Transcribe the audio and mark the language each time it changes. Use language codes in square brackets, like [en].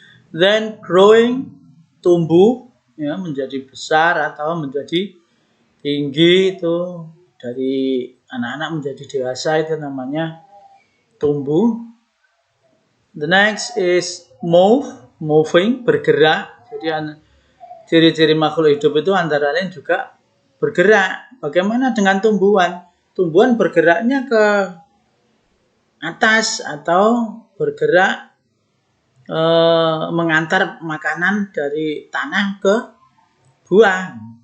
[en] Then growing, [id] tumbuh, ya, menjadi besar atau menjadi tinggi, itu dari anak-anak menjadi dewasa, itu namanya tumbuh. [en] The next is moving, [id] bergerak. Jadi ciri-ciri makhluk hidup itu antara lain juga bergerak. Bagaimana dengan tumbuhan? Tumbuhan bergeraknya ke atas atau bergerak mengantar makanan dari tanah ke buah.